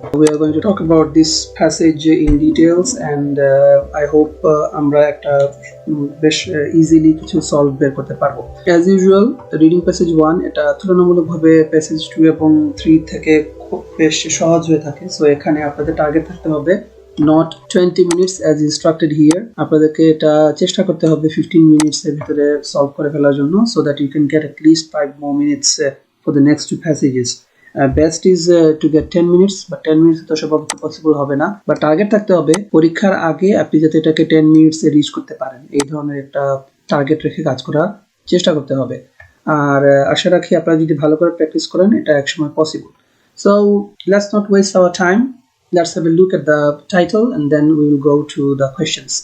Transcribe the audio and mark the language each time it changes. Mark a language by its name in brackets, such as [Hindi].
[English] we are going to talk about this passage in details and I hope [Bangla] আমরা একটা বেশ easily কিছু solve বের করতে পারবো। অ্যাজ ইউজুয়াল রিডিং প্যাসেজ 1 এটা তুলনামূলকভাবে প্যাসেজ 2 এবং 3 থেকে খুব বেশ সহজ হয়ে থাকে। সো এখানে আপনাদের টার্গেট থাকতে হবে [English] not 20 minutes as instructed here. [Bangla] আপনাদেরকে এটা চেষ্টা করতে হবে [English] 15 minutes [Bangla] এর ভিতরে সলভ করে ফেলার জন্য, [English] so that you can get at least 5 more minutes for the next two passages. Best is to get 10 minutes, but 10 minutes [Bangla] তো সম্ভবত পসিবল হবে না, বাট টার্গেট থাকতে হবে পরীক্ষার আগে আপনি যাতে এটাকে 10 minutes এ রিচ করতে পারেন, এই ধরনের একটা টার্গেট রেখে কাজ করার চেষ্টা করতে হবে। আর আশা রাখি আপনারা যদি ভালো করে প্র্যাকটিস করেন এটা একসময় possible. [English] So let's not waste our time. Let's have a look at the title and then we will go to the questions.